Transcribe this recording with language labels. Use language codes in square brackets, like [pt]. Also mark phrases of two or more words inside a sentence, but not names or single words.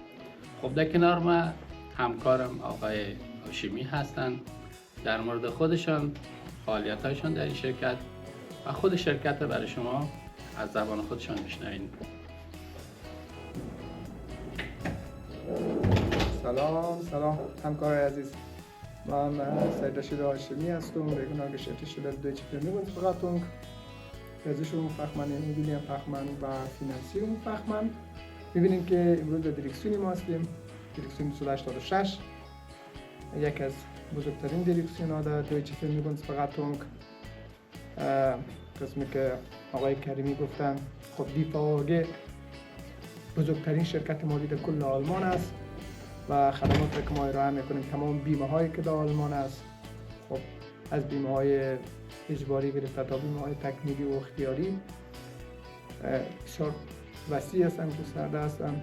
[fa] خب در کنار ما همکارم آقای هاشمی هستن، در مورد خودشان، فعالیت‌هایشان در این شرکت و خود شرکت رو برای شما از زبان خودشان میشنوین. سلام همکار عزیز. من سید رشید هاشمی هستم، [de] regional Geschäftsstelle Deutsche Vermögensberatung, Versicherung Fachmann, Immobilien Fachmann و Finanzierung Fachmann. [fa] می‌بینیم که امروز در دیرکسیون ما هستیم، دیرکسیون 286، یک از بزرگترین دیرکسیون‌ها در Deutsche Vermögensberatung. قسمی که آقای کریمی گفتن، خب دیفاواگه بزرگترین شرکت مالی در کل آلمان است و خدمات که ما ارائه میکنیم تمام بیمه هایی که در آلمان است، خب از بیمه های اجباری گرفته تا بیمه های تکمیلی و اختیاری بسیار وسیع هستن، گسترده هستن.